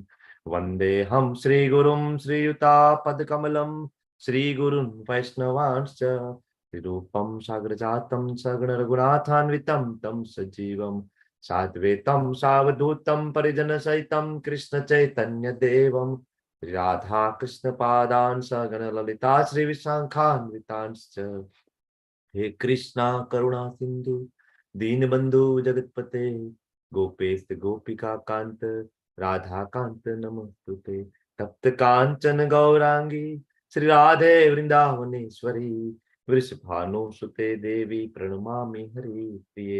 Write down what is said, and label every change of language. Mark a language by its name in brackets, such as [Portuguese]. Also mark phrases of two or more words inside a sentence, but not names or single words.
[Sanskrit] વંદેહમ શ્રી ગુરુમ શ્રીયુતાપદકમલમ શ્રી ગુરુન વૈષ્ણવાંશ્ચ રૂપમ સાગ્રજાતમ સગણ રઘુનાથાન્વિતમ તમ સજીવમ સાદ્વૈતમ સાવધૂતમ પરિજન સહિતમ કૃષ્ણ ચૈતન્ય દેવમ રાધા કૃષ્ણ પાદાન સગણ લલિતા શ્રી વિશાખાન્વિતાંશ્ચ. હે કૃષ્ણ કરુણા સિંધુ दीनबंधु जगतपते गोपेश गोपिका कांत राधा कांत नमस्तुते. तप्त कांचन गौरांगी श्री राधे वृंदावनेश्वरी वृषभानु सुते देवी प्रणमामि हरिप्रिये.